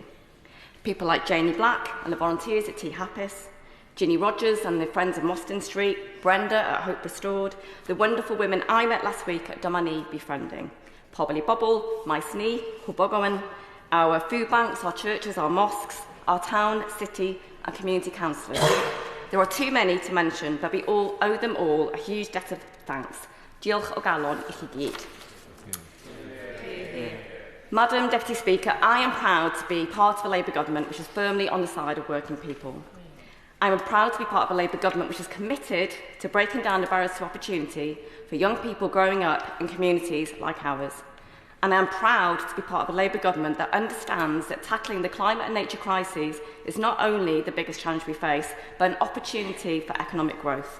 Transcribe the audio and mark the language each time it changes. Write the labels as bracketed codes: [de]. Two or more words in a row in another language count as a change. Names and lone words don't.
[en] People like Janie Black and the volunteers at Tea Hapus, Ginny Rogers and the Friends of Mostyn Street, Brenda at Hope Restored, the wonderful women I met last week at Domani Befriending, [cy] pobl, Maes Ni, Hwbogowen, [en] our food banks, our churches, our mosques, our town, city and community councillors. There are too many to mention, but we all owe them all a huge debt of thanks. [cy] Diolch o galon I chi gyd. [en] Madam Deputy Speaker, I am proud to be part of a Labour government which is firmly on the side of working people. I am proud to be part of a Labour government which is committed to breaking down the barriers to opportunity for young people growing up in communities like ours. And I am proud to be part of a Labour government that understands that tackling the climate and nature crises is not only the biggest challenge we face, but an opportunity for economic growth.